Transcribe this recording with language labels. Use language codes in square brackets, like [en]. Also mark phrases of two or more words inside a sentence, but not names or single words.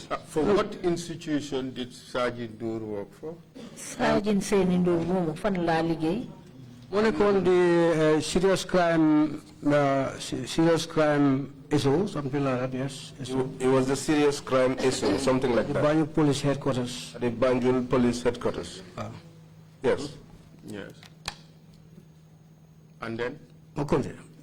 [en] For what institution did Sergeant Dur work for? [wo] Sergeant Senindur moomu fan laa liggéey. Mu nekkoon di [en] serious crime issue, something like that, yes. It was the serious crime issue, something like that. The Banjul Police Headquarters. At the Banjul Police Headquarters. Yes. Yes. And then?